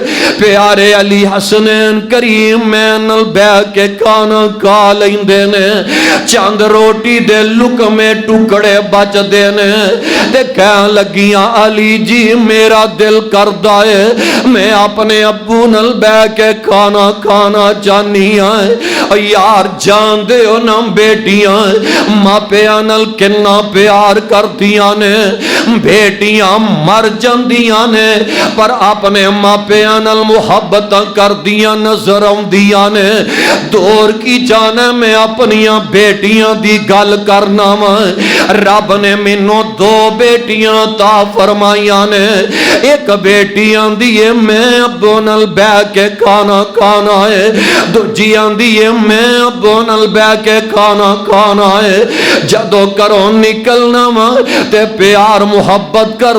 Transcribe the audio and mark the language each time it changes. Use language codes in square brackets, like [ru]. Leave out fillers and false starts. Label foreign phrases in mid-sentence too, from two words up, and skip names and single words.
[pa] پیارے علی حسنین کریم میں نل بہ کے کھانا کھا لیندے نے چند روٹی دے لقمے ٹکڑے بچ دے نے تے کہن لگیاں علی جی میرا دل کردا ہے میں اپنے ابو نل بہ کے کھانا کھانا چاہنی ہاں یار جان دے ہو نا بیٹیاں ماں پیاں نل کنا پیار کردیاں نے بیٹیاں مر جاندیاں نے پر اپنے ماں پیاں نل محبت کردیاں نظر آندیاں نے دور کی جانے میں اپنیاں بیٹیاں دی گل کرنا رب نے مینوں دو بیٹیاں عطا فرمائیاں نے ایک بیٹیاں دیئے میں ابو نل بہ کے کھانا کھانا ہے دوجی آندی ہے میں ابو نل بہ کے کھانا کھانا ہے جدو کرو نکلنا تے پیار محبت کر